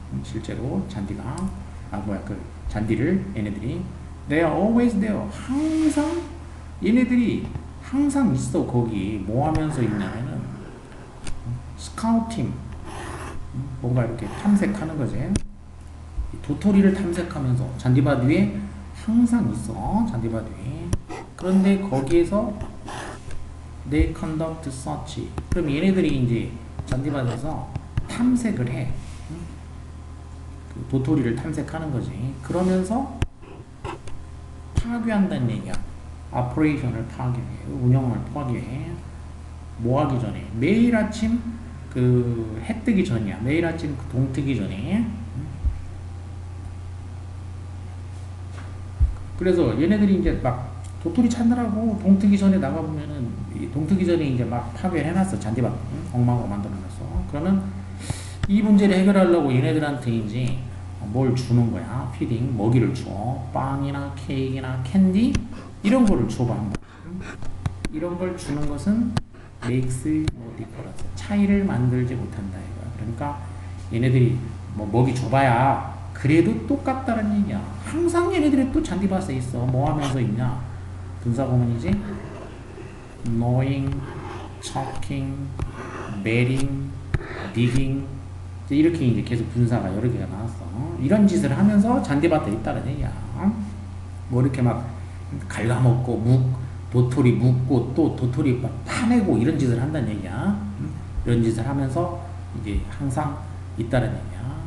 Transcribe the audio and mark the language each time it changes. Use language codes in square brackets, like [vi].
[ko] 실제로 잔디가 그 잔디를 얘네들이 [en] they are always there, [ko] 항상 얘네들이 항상 있어. 거기 뭐 하면서 있냐면은 스카우팅, 뭔가 이렇게 탐색하는 거지. 도토리를 탐색하면서 잔디밭 위에 항상 있어. 잔디밭 위에. 그런데 거기에서 [en] they conduct search. [ko] 그럼 얘네들이 이제 잔디밭에서 탐색을 해. 그 도토리를 탐색하는 거지. 그러면서 파괴한다는 얘기야. 오퍼레이션을 파괴해. 운영을 파괴해. 뭐 하기 전에? 매일 아침 그 해 뜨기 전이야. 매일 아침 그 동 뜨기 전에. 그래서 얘네들이 이제 막 도토리 찾느라고 동 뜨기 전에 나가보면은 동 뜨기 전에 이제 막 파괴를 해놨어. 잔디밭 엉망으로 만들어놨어. 그러면 이 문제를 해결하려고 얘네들한테 이제 뭘 주는 거야. 피딩, 먹이를 줘. 빵이나 케이크나 캔디 이런 거를 줘봐. 이런 걸 주는 것은 [en] makes no difference. [ko] 차이를 만들지 못한다 이거야. 그러니까 얘네들이 뭐 먹이 줘봐야 그래도 똑같다는 얘기야. 항상 얘네들이 또 잔디밭에 있어. 뭐 하면서 있냐? 분사구문이지. [en] gnawing, choking, beating, digging. [ko] 이렇게 이제 계속 분사가 여러 개가 나왔어. 이런 짓을 하면서 잔디밭에 있다는 얘기야. 뭐 이렇게 막 갉아먹고 도토리 묵고 또 도토리 막 파내고 이런 짓을 한다는 얘기야. 이런 짓을 하면서 이제 항상 있다는 얘기야.